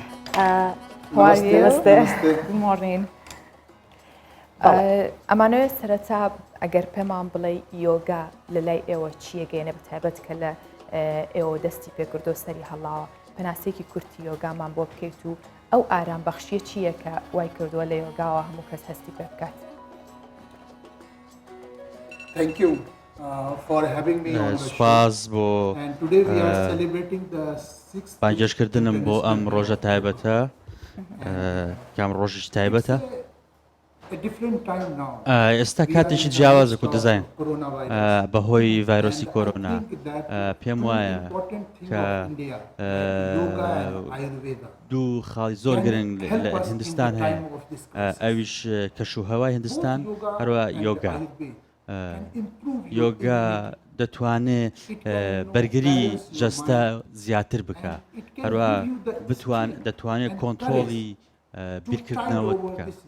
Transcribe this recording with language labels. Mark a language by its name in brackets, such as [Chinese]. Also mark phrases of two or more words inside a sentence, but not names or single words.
[Central Kurdish] مۆڕین ئەمانەوە سەرەتا ئەگەر پێمان بڵێ یۆگا لە لای ئێوە چیە گەێنە بەتایبەت کە لە ئێوە دەستی پێکردو سەری هەڵاوە پەناسێکی کورتی یۆگامان بۆ بکەیت و ئەو ئارام بەخشیە چییە کە وای کردووە لە یۆگاوە هەموو کەس هەستی پێ بکات. [English] Thank you for having me on the show. [Central Kurdish] سپاس بۆ [English] And today we are celebrating the 6th [Central Kurdish] بانگێشکردنم بۆ ئەم ڕۆژە تایبەتە کام ڕۆژی تایبەتە [English] a different time now. [Central Kurdish] ئێستا کاتێکی جیاوازە و دەزین Coronavirus. بەهۆی ڤایرۆسی کۆرۆنا پێم وایە [English] Important thing [Central Kurdish] کە [English] of India, yoga and Ayurveda. [Central Kurdish] دوو خاڵی زۆر گرنگ لە هندستان هەیە ئەویش کەشوهەوای هندستان هەروە یۆگا یۆگا دەتوانێت بەرگری جەستە زیاتر بکە هەروە دەتوانێت کۆنتترۆڵی بیرکردنەوە بکە